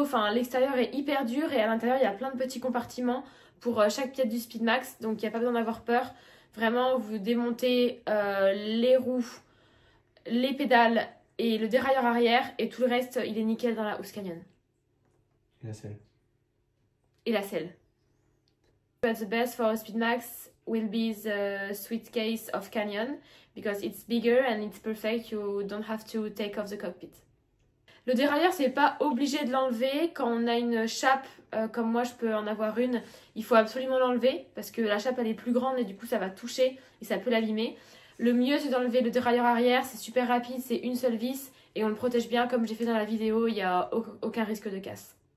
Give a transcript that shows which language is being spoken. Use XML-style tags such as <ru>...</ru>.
<fr>Enfin, l'extérieur est hyper dur et à l'intérieur, il y a plein de petits compartiments pour chaque pièce du Speedmax. Donc, il n'y a pas besoin d'avoir peur. Vraiment, vous démontez les roues, les pédales et le dérailleur arrière et tout le reste, il est nickel dans la housse Canyon. Et la selle. Et la selle.</fr> <en>But the best for a Speedmax will be the suitcase of Canyon because it's bigger and it's perfect. You don't have to take off the cockpit.</en> <fr>Le dérailleur, c'est pas obligé de l'enlever. Quand on a une chape, comme moi je peux en avoir une, il faut absolument l'enlever parce que la chape elle est plus grande et du coup ça va toucher et ça peut l'abîmer. Le mieux c'est d'enlever le dérailleur arrière, c'est super rapide, c'est une seule vis et on le protège bien comme j'ai fait dans la vidéo, il n'y a aucun risque de casse.</fr>